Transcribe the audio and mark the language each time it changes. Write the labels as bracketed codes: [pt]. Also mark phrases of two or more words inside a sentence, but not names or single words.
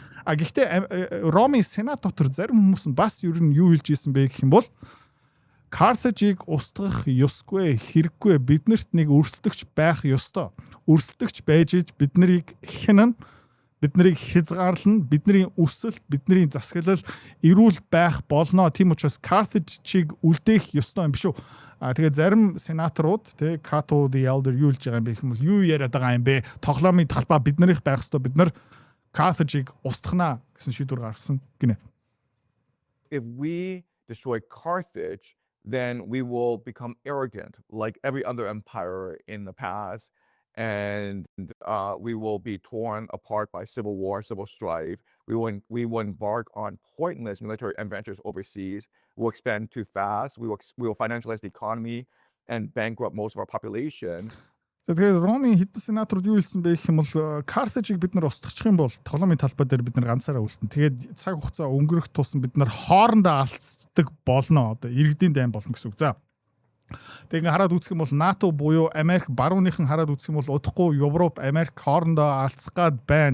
[mn] Гэхдээ Ромын сенат дотор зарим хүмүүс нь бас ер нь юу хэлж ийсэн бэ гэх юм бол Carthage-ийг устгах ёсгүй хэрэггүй биднэрт нэг өрсөлдөгч байх ёстой. Өрсөлдөгч байж бид нарыг хянана, биднийг хязгаарлана, бидний өсөл, бидний засаглал эрүүл байх болно. Тийм учраас Carthage-ийг үлдээх ёстой юм биш үү? Тэгээд зарим сенаторууд Cato the elder юу хэлж байгаа юм бэ гэх юм бол юу яриад байгаа юм бэ? Тоглоомын талбай биднэрийнх байх ёстой. Бид нар Carthage-ийг устгана гэсэн шийдвэр гаргасан гинэ. [en] If we destroy Carthage, then we will become arrogant like every other empire in the past. And we will be torn apart by civil war, civil strife. We will embark on pointless military adventures overseas. We'll expand too fast. We will financialize the economy and bankrupt most of our population. [mn] Тэгээд Ромын хэдэн сенаторууд юу хэлсэн бэ гэх юм бол Carthage-ийг бид нар устгах юм бол тоглоомын талбай дээр бид нар ганцаараа үлдэн. Тэгээд цаг хугацаа өнгөрөх тусам бид нар хоорондоо алцдаг болно. Одоо иргэдийн дайн болно гэсэн үг. За тэгээ хараад үзэх юм бол НАТО буюу Америк барууныхан хараад үзэх юм бол удахгүй Европ, Америк хоорондоо алцах гад байна.